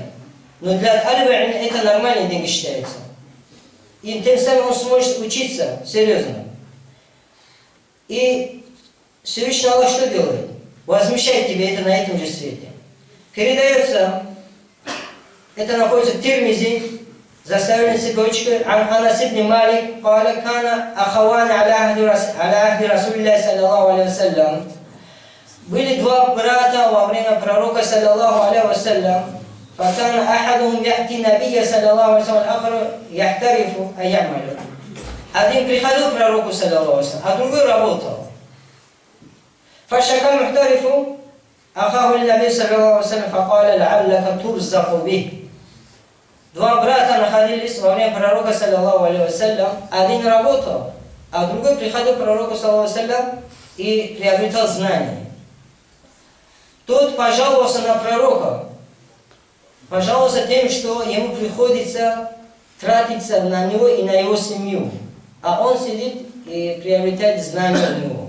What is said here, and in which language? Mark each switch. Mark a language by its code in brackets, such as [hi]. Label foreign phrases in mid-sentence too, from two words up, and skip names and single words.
[ru] Но для талиба это нормальные деньги считаются. И тем самым он сможет учиться серьезно. И Всевышний Аллах что делает? Возмещает тебе это на этом же свете. Передается, это находится в Тирмизи, заставленной цепочкой, [ar] Анас ибн Малик, قال كان أخوان على عهد رسول الله صلى الله عليه وسلم. [ru] Были два брата во время пророка [ar] صلى الله عليه وسلم. فكان أحدهم يأتي النبي صلى الله عليه وسلم, الآخر يحترف أن يعمل. [ru] Один приходил к пророку [ar] صلى الله عليه وسلم, [ru] а другой работал. [ar] فشكى المحترف أخاه النبي صلى الله عليه وسلم فقال لعلك ترزق به. [ru] Два брата находились во время пророка [ar] صلى الله عليه وسلم. [ru] Один работал, а другой приходил к пророку [ar] صلى الله عليه وسلم [ru] и приобретал знания. Тот пожаловался на пророка, пожаловался тем, что ему приходится тратиться на него и на его семью, а он сидит и приобретает знания у него.